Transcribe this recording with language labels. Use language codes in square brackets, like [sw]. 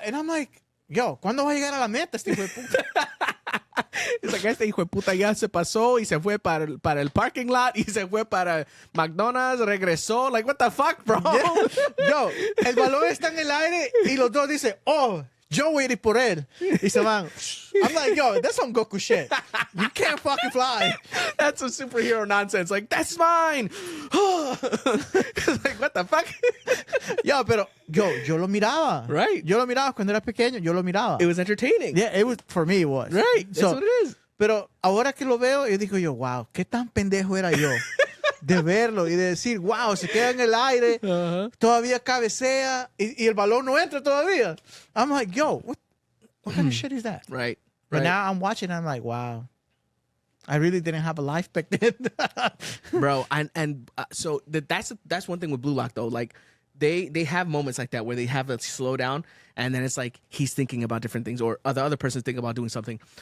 [en] And I'm like, [es] yo, ¿cuándo va a llegar a la meta este hijo de puta? Es like, este hijo de puta ya se pasó y se fue para el parking lot y se fue para McDonald's, regresó. [en] Like, what the fuck, bro? Yeah. [es] Yo, el balón está en el aire y los dos dicen, oh, yo voy a ir por él. Y se van. [en] I'm like, yo, that's some Goku shit. You can't fucking fly. That's some superhero nonsense. Like, that's mine. Like, what the fuck? [es] Yo, pero yo lo miraba. [en] Right. [es] Yo lo miraba cuando era pequeño. Yo lo miraba. [en] It was entertaining. Yeah, it was, for me it was. Right. That's what it is. [es] Pero ahora que lo veo, yo digo yo, wow, qué tan pendejo era yo. De verlo y de decir, wow, se queda en el aire, todavía cabecea y el balón no entra todavía. [en] I'm like, yo, what kind of shit is that? Right. But now I'm watching, I'm like, wow, I really didn't have a life back then. Bro, and so that's one thing with Blue Lock though. Like they have moments like that where they have a slow down and then it's like he's thinking about different things or the other person's thinking about doing something.